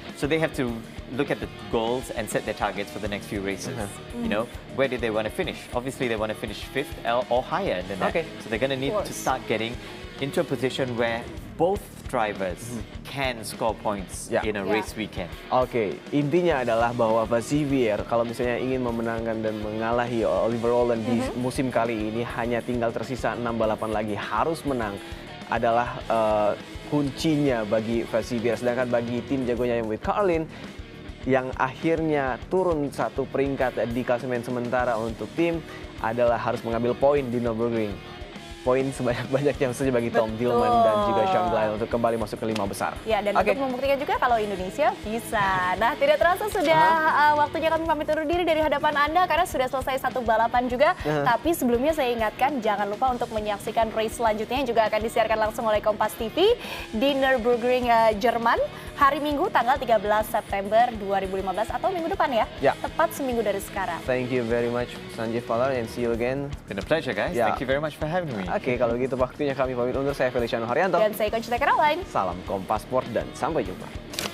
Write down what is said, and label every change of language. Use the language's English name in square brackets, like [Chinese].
[English] So they have to look at the goals and set their targets for the next few races. You know, where do they want to finish? Obviously, they want to finish 5th or higher than that. So they're going to need to start getting into a position where both drivers can score points in a race weekend. [Indonesian] Intinya adalah bahwa Vaxivier kalau misalnya ingin memenangkan dan mengalahi Oliver Rowland di musim kali ini, hanya tinggal tersisa 6 balapan lagi, harus menang adalah kuncinya bagi Vaxivier. Sedangkan bagi tim jagonya yang with Carlin yang akhirnya turun 1 peringkat di klasemen sementara untuk tim adalah harus mengambil poin di Nürburgring. Poin sebanyak-banyaknya saja bagi Tom Dillman dan juga Sean Glyle untuk kembali masuk ke 5 besar. Ya, dan untuk membuktikan juga kalau Indonesia bisa. Nah, tidak terasa sudah waktunya kami pamit undur diri dari hadapan Anda karena sudah selesai 1 balapan juga. Tapi sebelumnya saya ingatkan jangan lupa untuk menyaksikan race selanjutnya yang juga akan disiarkan langsung oleh Kompas TV di Nürburgring, Jerman hari Minggu tanggal 13 September 2015 atau minggu depan ya. Tepat seminggu dari sekarang. [English] Thank you very much Sanjeev Palar and see you again. It's been a pleasure guys. Thank you very much for having me. [Indonesian] Kalau gitu waktunya kami pamit undur. Saya Feliciano Haryanto. Dan saya Conchita Caroline. Salam Kompas Sport dan sampai jumpa.